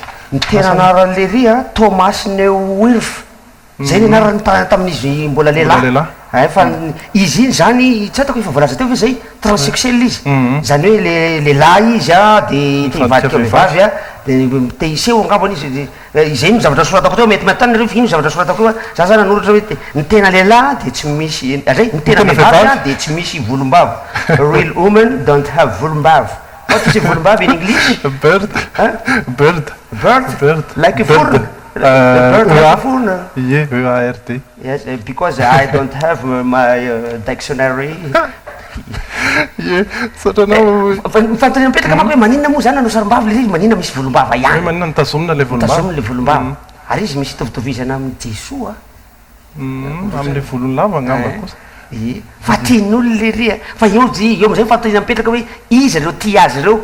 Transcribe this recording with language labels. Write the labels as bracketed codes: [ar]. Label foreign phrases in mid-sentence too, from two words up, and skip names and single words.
[mg] ny tena anarany lery Thomas Neuwirth zay ny anarany tamin'izy mbola lehilahy fa izy iny zany tsy atako efa voalaza teo fa zay transsexuel izy zany hoe lehilahy izy dia tivadika vehivavy dia te hiseho angambany izy izay ny zavatra soratako teo mety matany nareo ino zavatra soratako eo za zany nanoratra hoe ny tena lehilahy dia tsy misy zay ny tena vehivavy dia tsy misy volombava [en] real women don't have [mg] volombava [en] what is a [mg] volombava [en] in English bird like a foreign EARD. Yes, because I don't have my dictionary. [mg] Fantany mipetraka manko hoe maninona moa zany anao sarim-bava le izy maninona misy volombava ihany. Maninona nitazomina le volombava. Tazomina le volombava. Ary izy misy tovitovizana amin'ny Jesoa. Amin'le volony lava angamba kosa. Fa tian'olona le ry fa eo amizay fantany mipetraka hoe izy ireo tia azy ireo.